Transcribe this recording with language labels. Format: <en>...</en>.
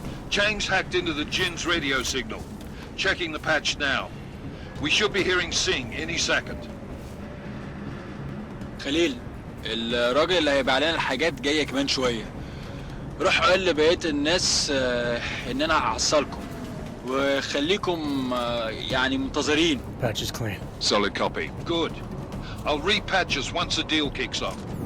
<en>Chang's hacked into the Jin's radio signal. Checking the patch now. We should be hearing Sing any second.</en> <ar>خليل، الراجل اللي هيبيع لنا الحاجات جاية كمان شوية. روح قول لبقية الناس إن أنا هحصلكم وخليكم يعني منتظرين.</ar> <en>Patch is clean. Solid copy. Good. I'll repatch us once the deal kicks off.</en>